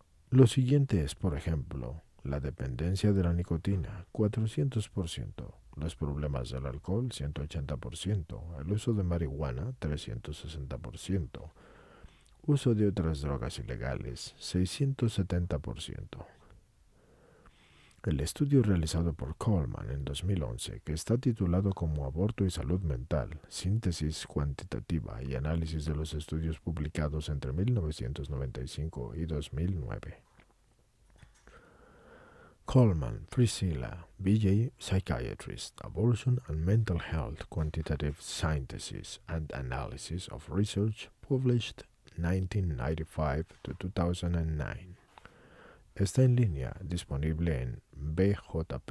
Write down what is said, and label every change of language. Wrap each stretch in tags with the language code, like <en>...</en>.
<es>Lo siguiente es, por ejemplo, la dependencia de la nicotina, 400%, los problemas del alcohol, 180%, el uso de marihuana, 360%, uso de otras drogas ilegales, 670%. El estudio realizado por Coleman en 2011, que está titulado como Aborto y Salud Mental, Síntesis Cuantitativa y Análisis de los Estudios publicados entre 1995 y 2009.</es> <en>Coleman, Priscilla, BJ, Psychiatrist, Abortion and Mental Health Quantitative Synthesis and Analysis of Research, published 1995 to 2009.</en> <es>Está en línea, disponible en bjp.rcpsych.org.</es>